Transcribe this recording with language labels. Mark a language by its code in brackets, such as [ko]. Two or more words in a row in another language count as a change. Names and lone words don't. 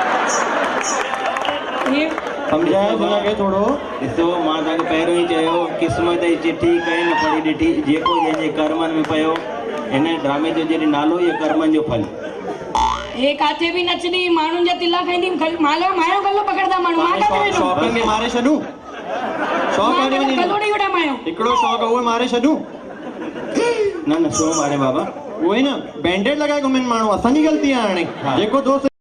[sd] हे सम्झाए हुनखे थोरो। ॾिसो मां तव्हांखे पहिरियों ई चयो, क़िस्मत जी चिठी कंहिं न पढ़ी ॾिठी, जेको जंहिंजे कर्मनि में पियो, हिन ड्रामे जो जॾहिं नालो ई कर्मनि जो फल। हे काथे बि नचंदी, माण्हुनि जा तिला खाईंदी, मालो मायो गलो पकड़दा माण्हू, मां काथे वेंदुमि? शौक़नि खे मारे छॾूं, शौक़ काॾे वञी गलो ॾेई वठां मायो। हिकिड़ो शौक़ उहो मारे छॾूं। न न छो मारे बाबा? उहो ई न बैंडेड लॻाए घुमनि माण्हू, असांजी ग़लती आहे हाणे। जेको दोस्त